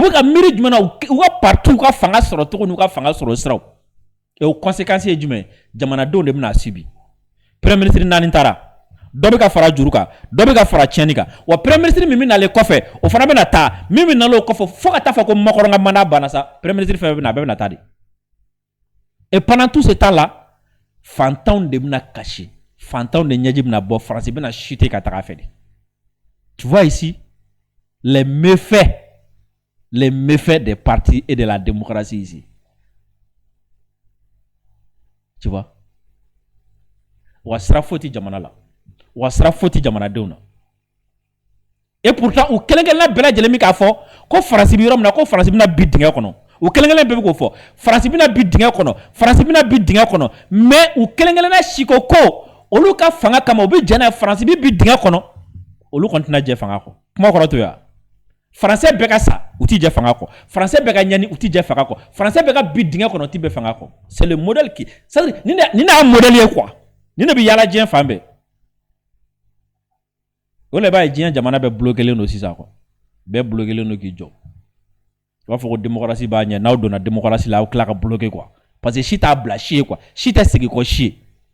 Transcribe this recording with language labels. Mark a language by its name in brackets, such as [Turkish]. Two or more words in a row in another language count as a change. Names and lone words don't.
[Bambara] bɛ ka miiri jumɛn na u ka parti ka fanga sɔrɔ cogo n'u ka fanga sɔrɔ siraw o conséquence ye jumɛn jamanadenw de bɛna subi [French] premier ministre [Bambara] naani taara dɔ bɛ ka fara juru kan dɔ bɛ ka fara tiɲɛni kan wa [French] premier ministre [Bambara] min bɛ nalen kɔfɛ o fana bɛna taa min bɛ nalen o kɔfɛ fo ka taa fɔ ko Macron ka mandat banna sa [French] premier ministre [Bambara] fɛn fɛn bɛ na a bɛɛ bɛna taa de [French] et pendant tout ce temps là [Bambara] fantanw de bɛna kasi fantanw de ɲɛji bɛna bɔ Faransi bɛna chuter ka taga fɛ de [French] tu vois ici les méfaits des partis et de la démocratie ici tu vois [Bambara] wa sira foti jamana la wa sira foti jamanadenw na [French] et pourtant [Bambara] u kelen kelen bɛɛ lajɛlen min k'a fɔ ko Faransi bɛ yɔrɔ min na ko Faransi bɛna bi dingɛ kɔnɔ u kelen kelen bɛɛ bɛ k'o fɔ Faransi bɛna bi dingɛ kɔnɔ Faransi bɛna bi dingɛ kɔnɔ mais u kelen kelenna si ko olu ka fanga kama u bɛ jɛn n'a ye Faransi bɛ bi dingɛ kɔnɔ olu kɔni tɛna jɛ fanga kɔ kuma kɔrɔ to yan Français bɛɛ ka sa u tɛ jɛ fanga kɔ Français bɛɛ ka ɲani u tɛ jɛ fanga kɔ Français bɛɛ ka bi dingɛ kɔnɔ u tɛ bɛn fanga kɔ [French] c'est le modèle qui c'est-à-dire [Bambara] ni n'a modèle ye quoi ni ne bɛ yaala diɲɛ fan bɛɛ o le b'a ye diɲɛ jamana bɛɛ bloquelen don sisan quoi bɛɛ bloquelen don k'i jɔ u b'a fɔ ko démocratie b'a ɲɛ n'aw donna démocratie la aw tila ka bloquer quoi [French] parce que [Bambara] si t'a bila si ye quoi si tɛ segin kɔ si ye